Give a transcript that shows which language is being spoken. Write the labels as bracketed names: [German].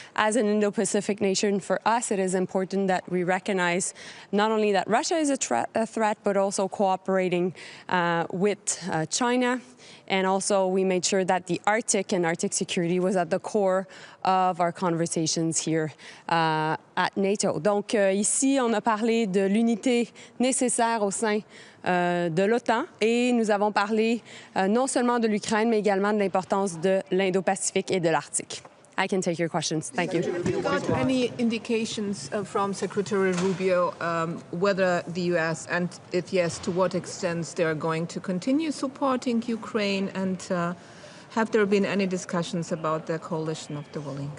[English] As an Indo-Pacific nation, for us, it is important that we recognize not only that Russia is a threat, but also cooperating with China. And also, we made sure that the Arctic and Arctic security was at the core of our conversations here at NATO. [French] Donc, ici, on a parlé de l'unité nécessaire au sein de l'OTAN et nous avons parlé non seulement de l'Ukraine, mais également de l'importance de l'Indo-Pacifique et de l'Arctique. [English] I can take your questions. Thank you. Have you got any indications from Secretary Rubio whether the U.S., and if yes, to what extent they are going to continue supporting Ukraine, and have there been any discussions about the coalition of the willing?